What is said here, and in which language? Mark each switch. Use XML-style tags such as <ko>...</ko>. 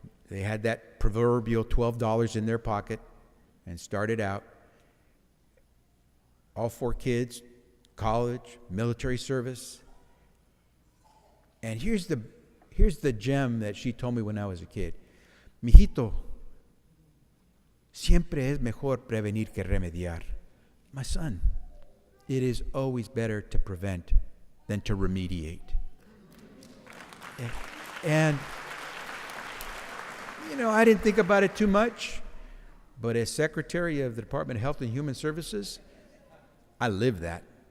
<en>They had that proverbial $12 in their pocket and started out. All 4 kids, college, military service. And here's the gem that she told me when I was a kid.</en> <es>Mijito, siempre es mejor prevenir que remediar.</es> <en>My son, it is always better to prevent than to remediate. And I didn't think about it too much, but as Secretary of the Department of Health and Human Services, I live that.</en>